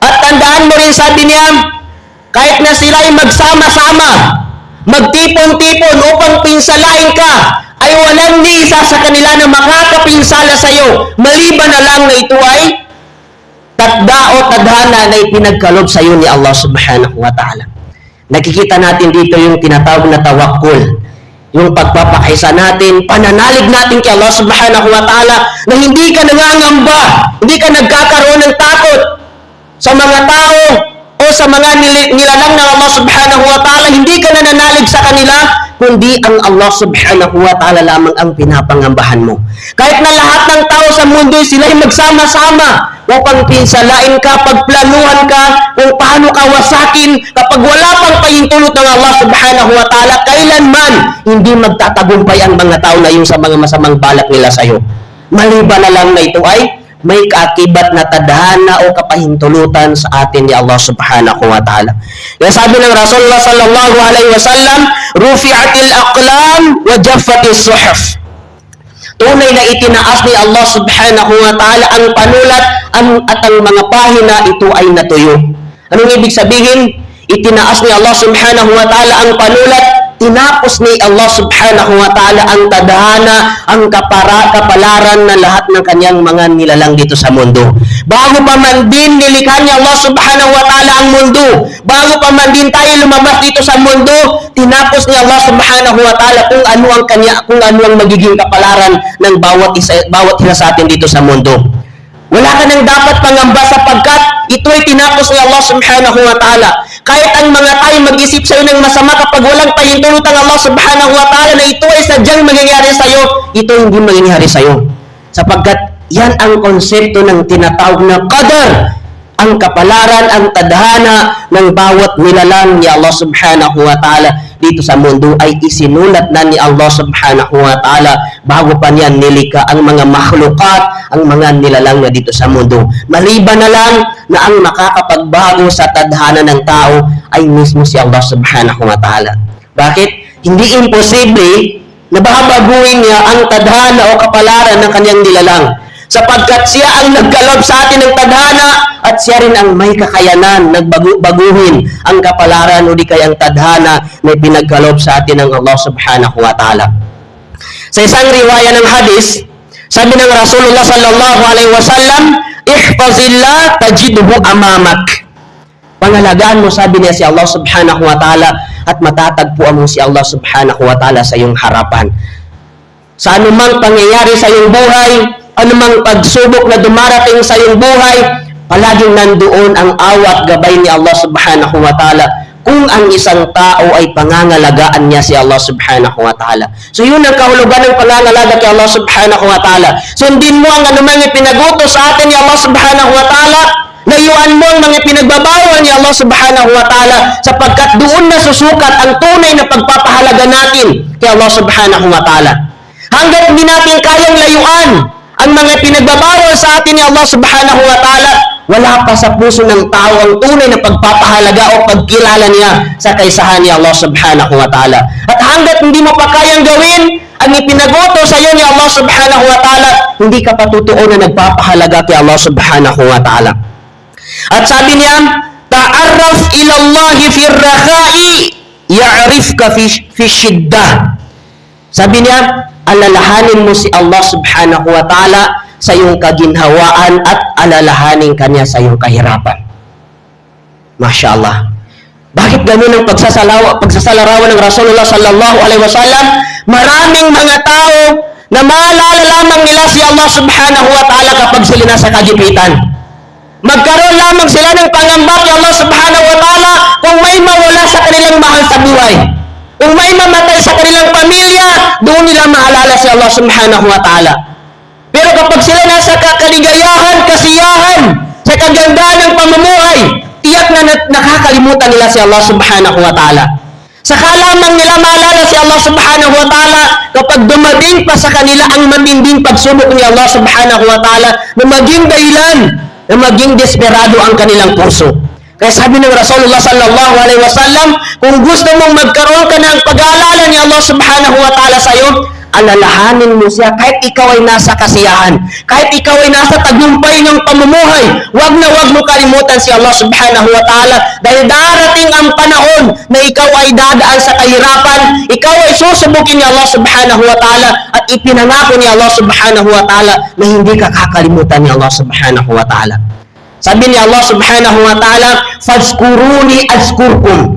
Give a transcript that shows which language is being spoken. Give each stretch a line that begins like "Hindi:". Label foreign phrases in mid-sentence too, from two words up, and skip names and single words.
Filipino: Tandaan mo rin, sabi niya, kahit na sila ay magsama-sama, magtipon-tipon upang pinsalain ka, ay walang ni isa sa kanila na makakapinsala sa iyo, maliban na lang na ito ay tadda o tadhana na ipinagkalob sa iyo ni Allah
Arabic: سبحانه وتعالى.
Filipino: Nakikita natin dito yung tinatawag na tawakkul, yung pagpapakaisa natin, pananalig natin kay Allah
Arabic: سبحانه وتعالى
Filipino: na hindi ka nangangamba, hindi ka nagkakaroon ng takot sa mga tao o sa mga nilalang ng Allah
Arabic: سبحانه وتعالى.
Filipino: Hindi ka nananalig sa kanila, kundi ang Allah
Arabic: سبحانه وتعالى
Filipino: lamang ang pinapangambahan mo. Kahit na lahat ng tao sa mundo sila'y magsama-sama upang pinsalain ka, pagplanuhan ka, kung paano ka wasakin, kapag wala pang pahintulot ng Allah
Arabic: سبحانه وتعالى,
Filipino: kailanman hindi magtatagumpay ang mga tao na yung sa mga masamang balak nila sa iyo. Maliban na lang na ito ay may kaakibat na tadhana o kapahintulutan sa atin ni Allah
Arabic: سبحانه وتعالى.
Filipino: Kaya sabi ng
Arabic: Rasulullah صلى الله عليه وسلم، رفعت الأقلام وجفت الصحف.
Filipino: Tunay na itinaas ni Allah
Arabic: سبحانه وتعالى
Filipino: ang panulat at ang mga pahina ito ay natuyo. Anong ibig sabihin? Itinaas ni Allah
Arabic: سبحانه وتعالى
Filipino: ang panulat, tinapos ni Allah
Arabic: سبحانه وتعالى
Filipino: ang tadhana, ang kapalaran na lahat ng kanyang mga nilalang dito sa mundo. Bago pa man din nilikha ni Allah
Arabic: سبحانه وتعالى
Filipino: ang mundo, bago pa man din tayo lumabas dito sa mundo, tinapos ni Allah
Arabic: سبحانه وتعالى
Filipino: kung ano ang magiging kapalaran ng bawat isa sa atin dito sa mundo. Wala ka nang dapat pangamba sapagkat ito ay tinapos ni Allah
Arabic: سبحانه وتعالى.
Filipino: Kahit ang mga tayo mag-isip sa iyo ng masama, kapag walang pahintulot ng Allah
Arabic: سبحانه وتعالى
Filipino: na ito ay sadyang mangyayari sa iyo, ito hindi mangyayari sa iyo. Sapagkat yan ang konsepto ng tinatawag na qadar, ang kapalaran, ang tadhana ng bawat nilalang ni Allah
Arabic: سبحانه وتعالى
Filipino: dito sa mundo ay isinulat na ni Allah
Arabic: سبحانه وتعالى
Filipino: bago pa niya nilikha ang mga makhlukat, ang mga nilalang na dito sa mundo. Maliban na lang na ang makakapagbago sa tadhana ng tao ay mismo si Allah
Arabic: سبحانه وتعالى.
Filipino: Bakit? Hindi imposible na babaguhin niya ang tadhana o kapalaran ng kanyang nilalang. Sapagkat siya ang nagkalob sa atin ng tadhana at siya rin ang may kakayanan nagbaguhin ang kapalaran o di kayang tadhana na pinagkalob sa atin ng Allah
Arabic: سبحانه وتعالى.
Filipino: Sa isang riwaya ng hadis, sabi ng Rasulullah
Arabic: صلى الله عليه وسلم، احفظ الله تجده أمامك.
Filipino: Pangalagaan mo, sabi niya, si Allah
Arabic: سبحانه وتعالى
Filipino: at matatagpuan mo si Allah
Arabic: سبحانه وتعالى
Filipino: sa iyong harapan. Sa anumang pangyayari sa iyong buhay, anumang pagsubok na dumarating sa iyong buhay, palaging nandoon ang awat gabay ni Allah
Arabic: سبحانه وتعالى
Filipino: kung ang isang tao ay pangangalagaan niya si Allah
Arabic: سبحانه وتعالى.
Filipino: So yun ang kahulugan ng pangangalaga kay Allah
Arabic: سبحانه وتعالى.
Filipino: Sundin mo ang anumang ipinagutos sa atin ni Allah
Arabic: سبحانه وتعالى,
Filipino: layuan mo ang mga pinagbabawal ni Allah
Arabic: سبحانه وتعالى,
Filipino: sapagkat doon na susukat ang tunay na pagpapahalaga natin kay Allah
Arabic: سبحانه وتعالى.
Filipino: Hanggat hindi natin kayang layuan ang mga pinagbabawal sa atin ni Allah
Arabic: سبحانه وتعالى,
Filipino: wala pa sa puso ng tao ang tunay na pagpapahalaga o pagkilala niya sa kaisahan ni Allah
Arabic: سبحانه وتعالى.
Filipino: At hanggat hindi mo pa kayang gawin ang ipinagoto sa iyo ni Allah
Arabic: سبحانه وتعالى,
Filipino: hindi ka patutuon na nagpapahalaga kay Allah
Arabic: سبحانه وتعالى.
Filipino: At sabi niya,
Arabic: تعرف إلى الله في الرخاء يعرفك في الشدة.
Filipino: Sabi niya, alalahanin mo si Allah
Arabic: سبحانه وتعالى
Filipino: sa iyong kaginhawaan at alalahanin kanya sa iyong kahirapan.
Arabic: ما شاء الله.
Filipino: Bakit ganun ang pagsasalarawan ng Rasulullah
Arabic: صلى الله عليه وسلم?
Filipino: Maraming mga tao na maalala lamang nila si Allah
Arabic: سبحانه وتعالى
Filipino: kapag sila nasa kagipitan. Magkaroon lamang sila ng pangamba kay Allah
Arabic: سبحانه وتعالى
Filipino: kung may mawala sa kanilang mahal sa buhay. Kung may mamatay sa kanilang pamilya, doon nila maalala si Allah
Arabic: سبحانه وتعالى.
Filipino: Pero kapag sila nasa kaligayahan, kasiyahan, sa kagandahan ng pamumuhay, tiyak na nakakalimutan nila si Allah
Arabic: سبحانه وتعالى.
Filipino: Saka lamang nila maalala si Allah
Arabic: سبحانه وتعالى
Filipino: kapag dumating pa sa kanila ang matinding pagsubok ni Allah
Arabic: سبحانه وتعالى
Filipino: na maging dahilan, na maging desperado ang kanilang puso. Kaya sabi ng Rasulullah
Arabic: صلى الله عليه وسلم,
Filipino: kung gusto mong magkaroon ka ng pag-aalala ni Allah
Arabic: سبحانه وتعالى
Filipino: sa iyo, alalahanin mo siya kahit ikaw ay nasa kasiyahan, kahit ikaw ay nasa tagumpay ng pamumuhay. Wag na wag mo kalimutan si Allah
Arabic: سبحانه وتعالى
Filipino: dahil darating ang panahon na ikaw ay dadaan sa kahirapan, ikaw ay susubukin ni Allah
Arabic: سبحانه وتعالى
Filipino: at ipinangako ni Allah
Arabic: سبحانه وتعالى
Filipino: na hindi ka kakalimutan ni Allah
Arabic: سبحانه وتعالى.
Filipino: Sabi ni
Arabic: Allah سبحانه وتعالى، فاذكروني أذكركم."